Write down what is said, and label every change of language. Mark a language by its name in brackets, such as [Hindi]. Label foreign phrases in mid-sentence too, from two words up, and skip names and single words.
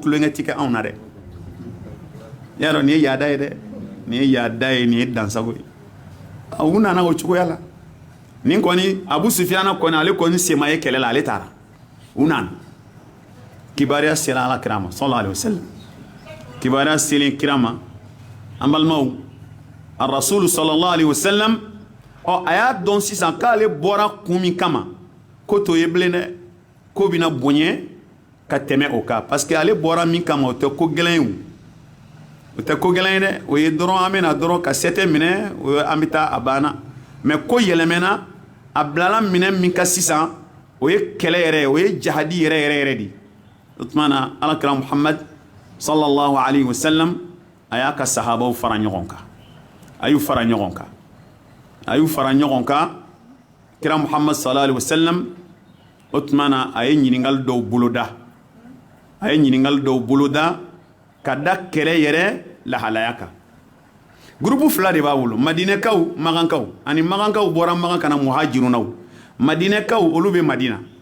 [Bambara] tulonkɛ tɛ kɛ anw na dɛ y'a dɔn nin ye yaada ye dɛ nin ye yaada ye nin ye dansago ye u nana o cogoya la nin kɔni Abu Sufyana kɔni ale kɔni sema ye kɛlɛ la ale taara u nana kibaruya sera Alakira ma [Arabic] صلى الله عليه وسلم [Bambara] kibaruya selen kira ma an balimaw a rasulu [Arabic] صلى الله عليه وسلم [Bambara] a y'a dɔn sisan k'ale bɔra kun min kama ko to ye bilen dɛ ko bɛna bonya ka tɛmɛ o kan [French] parce que [Bambara] ale bɔra min kama o tɛ ko gɛlɛn ye o tɛ ko gɛlɛn ye dɛ o ye dɔrɔn an bɛna dɔrɔn ka sɛtɛ minɛ o ye an bɛ taa a banna mais ko yɛlɛmɛna a bilala minɛ min ka sisan o ye kɛlɛ yɛrɛ o ye jahadi yɛrɛ de o tuma na Alakira Muhammad [Arabic] صلى الله عليه وسلم [Bambara] a y'a ka sahabaw fara ɲɔgɔn kan a y'u fara ɲɔgɔn kan kira Muhammad [Arabic] صلى الله عليه وسلم [Bambara] o tuma na a ye ɲininkali dɔw boloda ka da kɛlɛ yɛrɛ lahalaya kan groupe 2 de b'a bolo Madinɛkaw Magankaw ani Magankaw bɔra Magan kana muhajirunaw Madinɛkaw olu bɛ Madina